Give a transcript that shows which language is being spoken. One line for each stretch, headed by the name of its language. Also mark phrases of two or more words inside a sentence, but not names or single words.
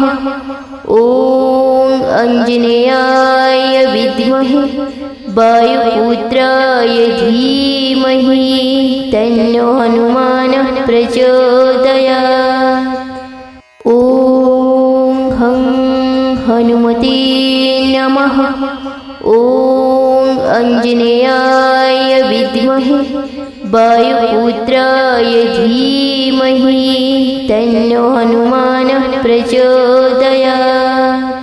Sanskrit: ॐ आञ्जनेयाय विद्महे वायुपुत्राय धीमहि तन्नो हनुमानः प्रचोदयात्। ॐ ഹം ഹനുമതേ നമഃ. ഓം അഞ്ജനേയായ വിദ്മഹേ വായുപുത്രായ ധീമഹി തന്നോ ഹനുമാനഃ പ്രചോദയാത്.